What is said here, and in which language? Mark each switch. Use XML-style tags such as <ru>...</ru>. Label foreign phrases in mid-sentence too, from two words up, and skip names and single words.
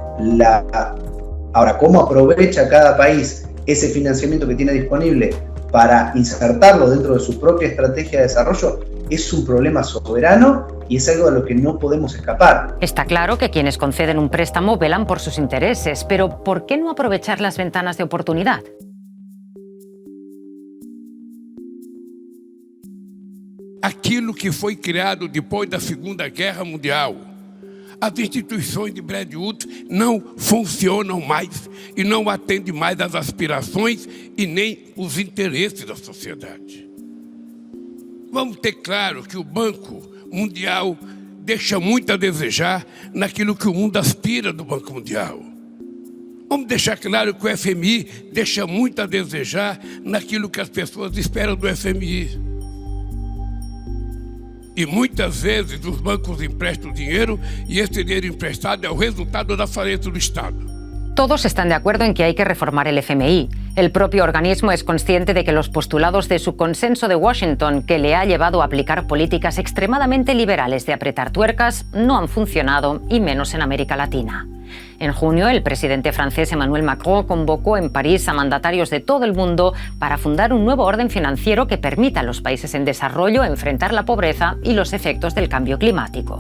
<es>Ahora, ¿cómo aprovecha cada país ese financiamiento que tiene disponible para insertarlo dentro de su propia estrategia de desarrollo? Es un problema soberano y es algo de lo que no podemos escapar. Está claro que quienes conceden un préstamo velan por sus intereses, pero ¿por qué no aprovechar las ventanas de oportunidad?</es> <pt>Aquilo que foi criado depois da Segunda Guerra Mundial. As instituições de Bretton Woods não funcionam mais e não atendem mais às aspirações e nem os interesses da sociedade. Vamos ter claro que o Banco Mundial deixa muito a desejar naquilo que o mundo aspira do Banco Mundial. Vamos deixar claro que o FMI deixa muito a desejar naquilo que as pessoas esperam do FMI. E muitas vezes os bancos emprestam dinheiro</pt> <es>y ese dinero emprestado es el resultado de la</es> <pt>falência do Estado.</pt> <es>Todos están de acuerdo en que hay que reformar el FMI. El propio organismo es consciente de que los postulados de su consenso de Washington, que le ha llevado a aplicar políticas extremadamente liberales de apretar tuercas, no han funcionado, y menos en América Latina. En junio, el presidente francés Emmanuel Macron convocó en París a mandatarios de todo el mundo para fundar un nuevo orden financiero que permita a los países en desarrollo enfrentar la pobreza y los efectos del cambio climático.</es>